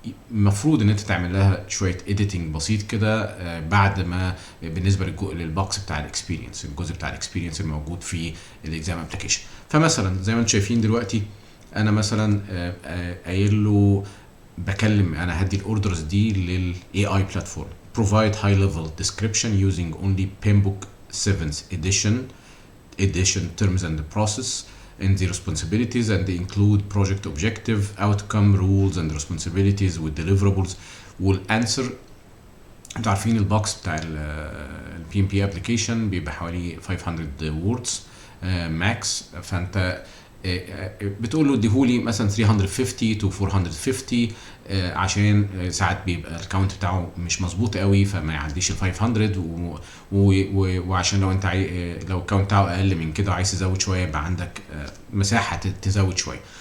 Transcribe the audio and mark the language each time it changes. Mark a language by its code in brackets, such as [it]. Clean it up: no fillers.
[ar] المفروض ان انت تعمل لها شويه اديتنج بسيط كده بعد ما بالنسبه للبوكس بتاع الاكسبيرينس، الجزء بتاع الاكسبيرينس الموجود في الاكزام ابلكيشن. فمثلا زي ما انتم شايفين دلوقتي، انا مثلا قايل له بكلم، انا هدي الاوردرز دي للاي اي بلاتفورم. [en] provide high level description using only PMBOK 7th edition terms and the process and the responsibilities, and they include project objective, outcome, rules and responsibilities with deliverables [ar] والانسر. انتوا عارفين البوكس بتاع ال PMP application بيبقى حوالي 500 words max. فانت بتقول له اديهولي مثلا 350 to 450 عشان ساعات بيبقى الكاونت بتاعه مش مظبوط قوي فما يعديش ال 500 وعشان لو انت لو الكاونت بتاعه اقل من كده وعايز تزود شويه يبقى عندك مساحه تزود شويه.